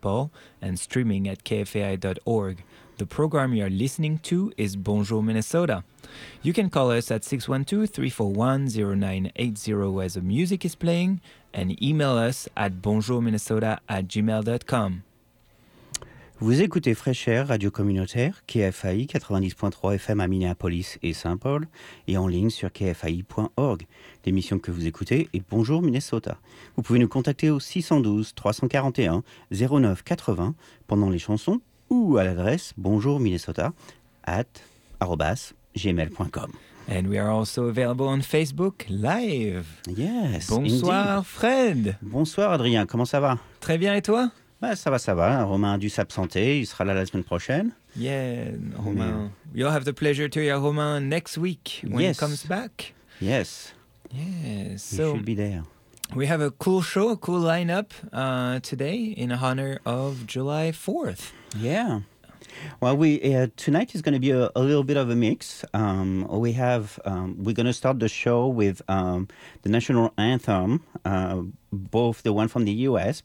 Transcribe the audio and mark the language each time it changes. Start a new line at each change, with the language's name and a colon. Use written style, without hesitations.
English: Paul and streaming at kfai.org. The program you are listening to is Bonjour Minnesota. You can call us at 612-341-0980 as the music is playing and email us at bonjourminnesota@gmail.com.
French: Vous écoutez Fresh Air, radio communautaire, KFAI 90.3 FM à Minneapolis et Saint-Paul, et en ligne sur kfai.org. L'émission que vous écoutez est Bonjour Minnesota. Vous pouvez nous contacter au 612-341-0980 pendant les chansons ou à l'adresse bonjourminnesota@gmail.com.
English: And we are also available on Facebook live. Yes,
French: bonsoir
English: indeed. Fred.
French: Bonsoir Adrien, comment ça va? Très bien, et toi? Bah, ça va. Romain a dû s'absenter. Il sera là la semaine prochaine.
English: Yeah, Romain.
French: Mais...
English: You'll have the pleasure to hear Romain next week when yes. he comes back. Yes. Yes. So, he should be there. We have a cool show, a cool lineup today in honor of July 4th. Yeah. Well, tonight is going to be a little bit of a mix. We're going to start the show with the national anthem, both the one from the U.S.